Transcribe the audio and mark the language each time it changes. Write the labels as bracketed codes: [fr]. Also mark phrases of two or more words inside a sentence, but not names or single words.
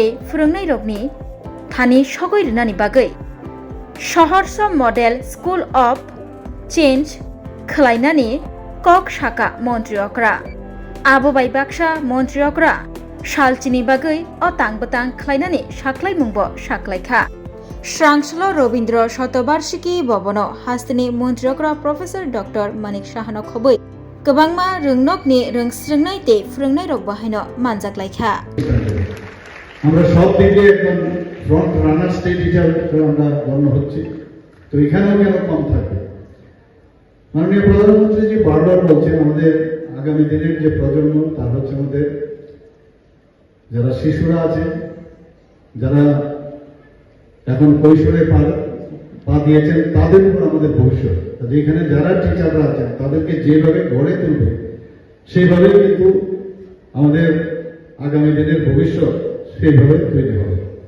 [brx] फोरोंनाय रगनि थानि सगै रनानि बागै सहर्ष मॉडल स्कूल ऑफ चेंज खलायनानि कक शाखा मन्त्रि अक्रा आबोबाय बाक्सा मन्त्रि अक्रा सालचिनि बागै अतां बतां खलायनानि साख्लाय मुंबो साख्लायखा स्रांसल रवीन्द्र शतबार्षिकी भवन हास्तेनि मन्त्रि अक्रा प्रोफेसर डॉक्टर मनिक साहानो खबै गोबांमा रोंनकनि रों सोलोंनाय ते फोरोंनाय रग बाहायनो मानजाकलायखा [bn] আমরা সব দিকে একদম [en] front runner state [bn] হিসাবে আমরা গণ্য হচ্ছি তো এখানেও কেন কম থাকবে মাননীয় প্রধানমন্ত্রী জি বারবার বলছেন আমাদের আগামী দিনের যে প্রজন্ম তার হচ্ছে আমাদের যারা শিশুরা আছে যারা এখন কৈশোরে পা দিয়েছেন তাদের উপর আমাদের ভবিষ্যৎ যেখানে যারা টিচাররা আছেন তাদেরকে যেভাবে গড়ে তুলবে সেইভাবে কিন্তু আমাদের আগামী দিনের ভবিষ্যৎ সেইভাবে তৈরি হবে